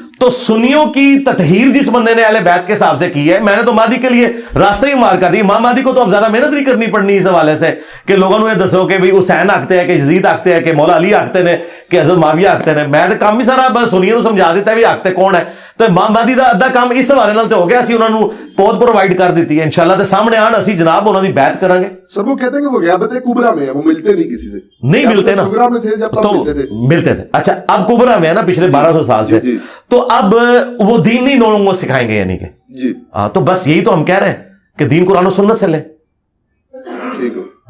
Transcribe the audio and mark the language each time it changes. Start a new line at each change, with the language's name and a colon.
Urdu: تو سنیوں کی تطہیر جس بندے نے اہل بیت کے حساب سے کی ہے, میں نے تو مہدی کے لیے راستہ ہی مار کر دی. امام مہدی کو تو اب زیادہ محنت نہیں کرنی پڑنی اس حوالے سے کہ لوگوں نے دسو کہ بھائی حسین آکتے ہیں, کہ یزید آکتے ہیں, کہ مولا علی آکتے ہیں, کہ حضرت معاویہ آکتے ہیں. میں تو کام ہی سارا بس سنیوں کو سمجھا دیتا ہے بھی آکتے کون ہے.
Punjabi: تو امام مہدی دا ادھا کام اس حوالے نال تے ہو گیا, اسی انہاں نو پود پرووائڈ کر دیتی ہے. انشاءاللہ تے سامنے آن اسی جناب انہاں دی بیعت کریں گے.
Urdu: سر وہ کہتے ہیں کہ وہ غیابت کبریٰ میں ہے, وہ ملتے نہیں کسی سے, نہیں ملتے نا, صغریٰ میں تھے جب تک ملتے تھے. اچھا اب کبریٰ میں ہے نا پچھلے 1200 سال سے, تو اب وہ دین نہیں لوگوں کو سکھائیں گے, یعنی کہ جی تو بس یہی تو ہم کہہ رہے ہیں کہ دین قرآن و سنت سے لیں. ٹھیک ہے.